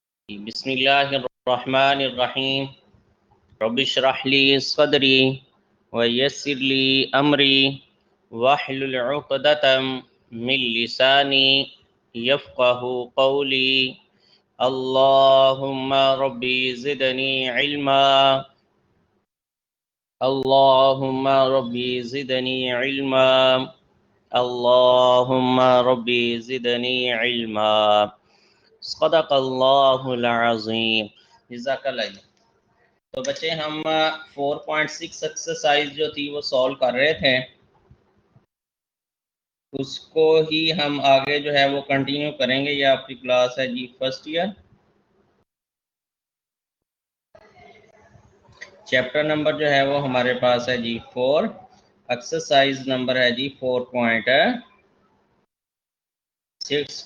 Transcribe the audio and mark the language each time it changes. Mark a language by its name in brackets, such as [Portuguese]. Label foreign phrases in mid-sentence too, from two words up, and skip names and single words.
[Arabic] بسم الله الرحمن الرحيم رب اشرح لي صدري ويسر لي أمري واحلل عقدة من لساني يفقهوا قولي. اللهم ربي زدني علما اللهم ربي زدني علما اللهم ربي زدني علما. صدق الله العظيم. جزاك الله. [Hindi] तो बच्चे हम 4.6 एक्सरसाइज जो थी वो सॉल्व कर रहे थे, उसको ही हम आगे जो है वो कंटिन्यू करेंगे। ये आपकी क्लास है जी [English] first year. chapter number [Hindi] जो है वो हमारे पास है जी 4, [English] exercise number [Hindi] है जी 4.6।